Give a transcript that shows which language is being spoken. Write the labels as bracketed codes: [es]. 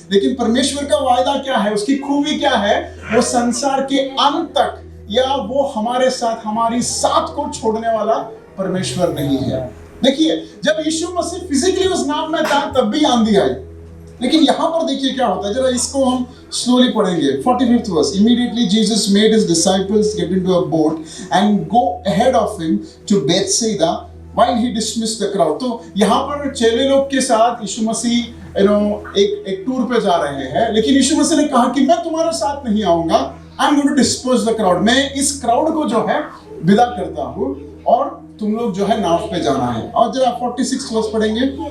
[hi] लेकिन परमेश्वर का वायदा क्या है, उसकी खूबी क्या है? वो संसार के अंत तक, या वो हमारे साथ, हमारी साथ को छोड़ने वाला परमेश्वर नहीं है. देखिए, जब यीशु मसीह फिजिकली उस नाव में था, तब भी आंधी आई. लेकिन यहां पर देखिए क्या होता है, जरा इसको हम स्लोली पढ़ेंगे. [en] 45th verse. Immediately Jesus made his disciples get into a boat and go ahead of him to Bethsaida while he dismissed the crowd. [hi] तो यहां पर चेले लोग के साथ यीशु मसीह एक टूर पे जा रहे हैं, लेकिन यीशु मसीह ने कहा कि मैं तुम्हारे साथ नहीं आऊंगा. [en] I am going to disperse the crowd. [hi] मैं इस क्राउड को जो है विदा करता हूं, और तुम लोग जो है नाव पे जाना है. और जरा 46 वर्ष पढ़ेंगे.